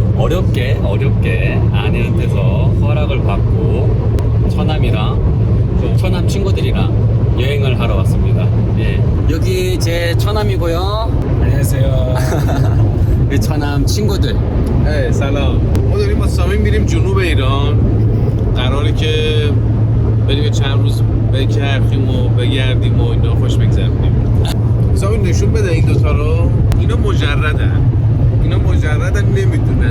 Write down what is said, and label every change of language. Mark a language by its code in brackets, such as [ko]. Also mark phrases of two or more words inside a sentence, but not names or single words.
[ko] 어렵게 아내한테서 허락을 받고 처남이랑 처남 친구들이랑 여행을 하러 왔습니다. 예. 여기 제 처남이고요. 안녕하세요. 이 처남 친구들. [fa] ای سلام. ما داریم با سامی میریم جنوب ایران. قراره که بریم چند روز بچرخیم و بگردیم و اینا خوش بگذرونیم. سامی نشون بده این دوتا رو. اینا مجردن نمیدونن